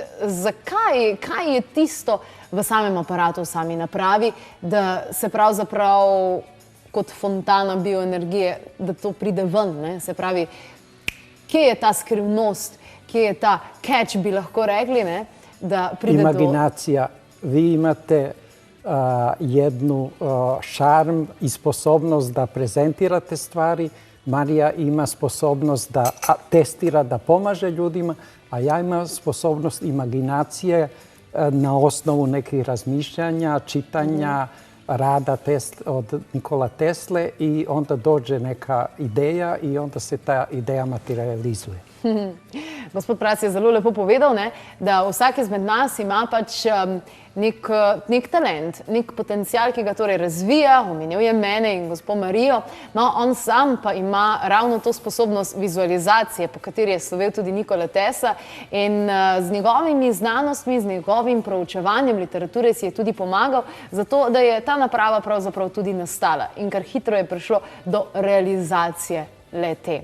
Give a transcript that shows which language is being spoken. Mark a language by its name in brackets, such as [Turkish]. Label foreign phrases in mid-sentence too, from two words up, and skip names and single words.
[Slovenian] Zakaj, kaj je tisto v samem aparatu, v sami napravi, da se pravzaprav kot fontana bioenergije, da to pride ven, se pravi, kje je ta skrivnost, kje je ta catch, bi lahko rekli, da pride [Serbian] Imaginacija. Vi imate jednu šarm i sposobnost da prezentirate stvari. Marija ima sposobnost da testira, da pomaže ljudima, a ja imam sposobnost imaginacije na osnovu nekih razmišljanja, čitanja, rada od Nikola Tesle i onda dođe neka ideja i onda se ta ideja materializuje. [Slovenian] Gospod Mraz je zelo lepo povedal, da vsak izmed nas ima pač nek talent, nek potencial, ki ga torej razvija, omenil je mene in gospod Marijo, no on sam pa ima ravno to sposobnost vizualizacije, po kateri je slovel tudi Nikola Tesla, in z njegovimi znanostmi, z njegovim proučevanjem literature si je tudi pomagal, zato da je ta naprava pravzaprav tudi nastala in kar hitro je prišlo do realizacije le-te.